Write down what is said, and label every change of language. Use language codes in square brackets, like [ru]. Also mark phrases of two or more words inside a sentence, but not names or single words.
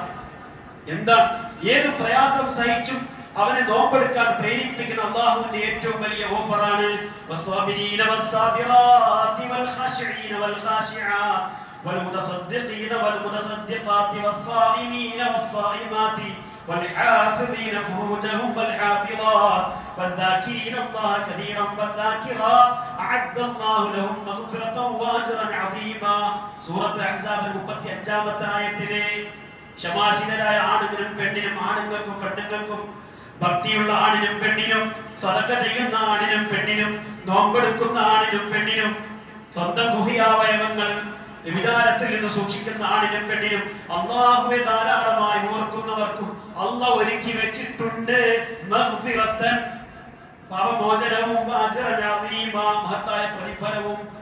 [ml] എന്താ? ഏത് പ്രയാസം സഹിച്ചും അവനെ നോമ്പെടുക്കാൻ പ്രേരിപ്പിക്കുന്ന അള്ളാഹുവിന്റെ ഏറ്റവും വലിയ ഓഫറാണ് [ar] والصابرين والصابرات والخاشعين والخاشعات والمتصدقين والمتصدقات والصائمين والصائمات والحافظين فروجهم والحافظات والذاكرين الله كثيرا والذاكرات أعد الله لهم مغفرة وأجرا عظيما. [ml] സൂറത്ത് അഹ്സാബിലെ 35-ാമത്തെ ആയത്തിലെ ക്ഷമാശീലരായ ആണുങ്ങളും പെണ്ണിനും, ആണുങ്ങൾക്കും പെണ്ണുങ്ങൾക്കും, ഭക്തിയുള്ള ആണിനും പെണ്ണിനും, സദഖ ചെയ്യുന്ന ആണിനും പെണ്ണിനും, നോമ്പെടുക്കുന്ന ആണിനും പെണ്ണിനും, സ്വന്തം ഗുഹ്യാവയവങ്ങൾ വിചാരത്തിൽ നിന്ന് സൂക്ഷിക്കുന്ന ആണിനും പെണ്ണിനും, അല്ലാഹുവെ ധാരാളമായി ഓർക്കുന്നവർക്കും അല്ലാഹു ഒരുക്കി വെച്ചിട്ടുണ്ട് മഗ്ഫിറത്തൻ, പാപമോചനവും, [ar] أجرا عظيما, [ml] മഹത്തായ പ്രതിഫലവും.